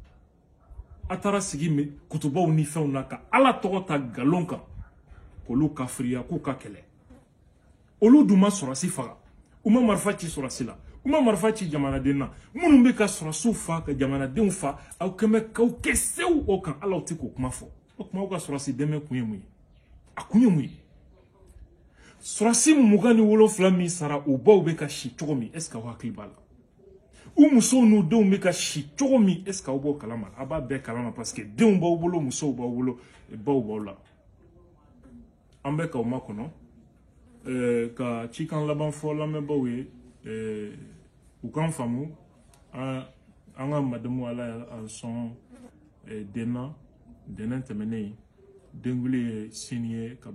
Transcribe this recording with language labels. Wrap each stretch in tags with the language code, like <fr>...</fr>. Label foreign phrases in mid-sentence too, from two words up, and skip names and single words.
<bm>a taara sigi kutubaw ni fɛnw na ka Ala tɔgɔ ta nkalon kan k'olu kafiriya k'u ka kɛlɛ olu dun ma sɔrɔsi faga u ma marifa ci sɔrɔsi la u ma marifa ci jamanaden na minnu bɛ ka sɔrɔsiw fa ka jamanadenw fa aw kɛmɛ k'aw kɛ sew o kan Ala tɛ k'o kuma fɔ o kuma aw ka sɔrɔsi dɛmɛ kun ye mun ye a kun ye mun ye sɔrɔsi 27 min sara u baw bɛ ka si cogo min</bm> <fr>est ce que</fr> <bm>aw hakili b'a la u musow n'u denw bɛ ka si cogo min</bm> <fr>est ce que</fr> <bm>aw b'o kalama a b'a bɛɛ kalama</bm> <fr>parce que</fr> <bm>denw b'aw bolo musow b'aw bolo baw b'aw la an bɛ k'aw makɔnɔ ka cikan laban fɔ lamɛnbaaw ye u k'an faamu an ka madamu Ala y'a sɔn dɛnɛn tɛmɛnen denguli ye sini ye ka</bm>